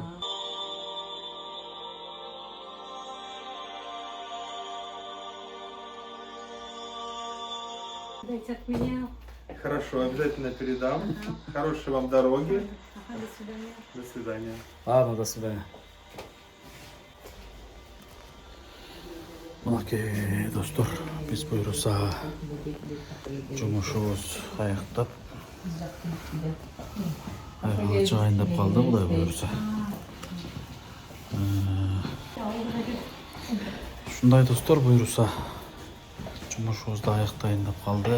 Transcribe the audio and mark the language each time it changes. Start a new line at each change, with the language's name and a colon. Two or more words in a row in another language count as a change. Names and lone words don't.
Russian: Да. Дайте от меня. Хорошо, обязательно передам. Хорошей вам дороги. Ага, до свидания. До свидания. Ладно, до свидания.
Kyrgyz: Мынакей достор, биз буюрса жумушубуз аяктап айга жайындап калды, Кудай буюрса. Ушундай достор буюрса жумушубузду аяктайын деп калды.